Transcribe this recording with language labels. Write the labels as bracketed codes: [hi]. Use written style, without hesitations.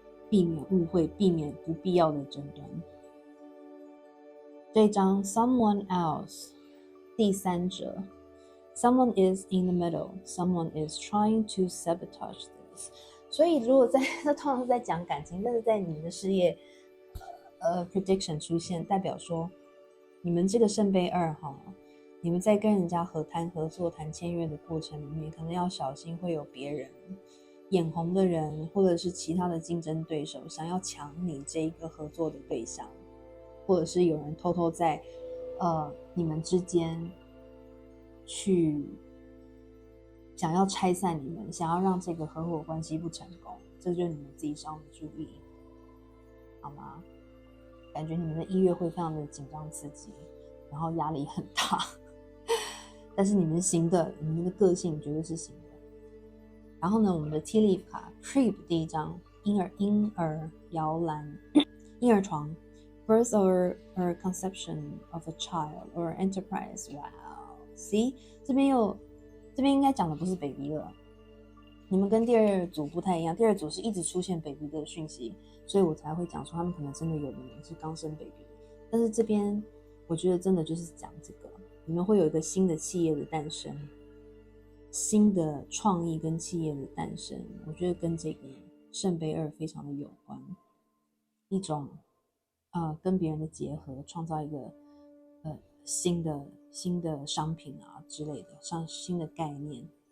[zh] 避免误会，避免不必要的争端。这张 [en] someone else [zh] 第三者， [en] someone is in the middle, someone is trying to sabotage this。 [zh] 所以如果这通常是在讲感情，但是在你们的事业prediction 出现，代表说你们这个圣杯2你们在跟人家合作谈签约的过程里面，可能要小心会有别人眼红的人，或者是其他的竞争对手想要抢你这一个合作的对象，或者是有人偷偷在你们之间去想要拆散你们，想要让这个合伙关系不成功，这就是你们自己稍微注意，好吗？感觉你们的1月会非常的紧张刺激，然后压力很大但是你们行的，你们的个性绝对是行的。然后呢，我们的 Tea Leaf 卡 Crib 第一张，婴儿摇篮婴儿床 [en] Birth or conception of a child or enterprise. Wow, see [zh] 这边应该讲的不是 baby 了，你们跟第二组不太一样，第二组是一直出现 baby 的讯息，所以我才会讲说他们可能真的有的人是刚生 baby。但是这边我觉得真的就是讲这个，你们会有一个新的企业的诞生，新的创意跟企业的诞生，我觉得跟这个圣杯2非常的有关，一种跟别人的结合，创造一个新的商品啊之类的，像新的概念。